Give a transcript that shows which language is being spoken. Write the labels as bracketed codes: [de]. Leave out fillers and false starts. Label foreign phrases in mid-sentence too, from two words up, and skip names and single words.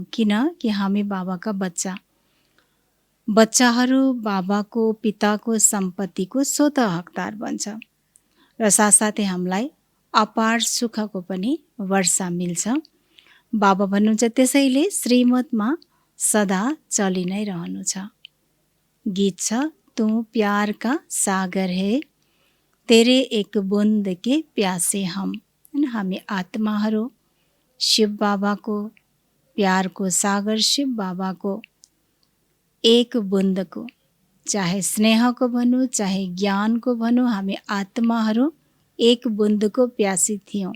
[ne] किन कि हामी बाबाका बच्चाहरू बाबाको पिताको सम्पत्तिको स्वतः हकदार बन्छ र साथसाथै हामीलाई अपार सुखको पनि वर्षा मिल्छ। बाबा भन्नुहुन्छ त्यसैले श्रीमतमा सदा चलि नै रहनु छ। गीत छ, [hi] तू प्यार का सागर है, तेरे एक बूंद के प्यासे हम। [ne] हामी आत्माहरू शिव बाबाको प्यारको सागर, शिव बाबाको एक बुन्दको, चाहे स्नेहको भनौँ चाहे ज्ञानको भनौँ, हामी आत्माहरू एक बुन्दको प्यासी थियौँ।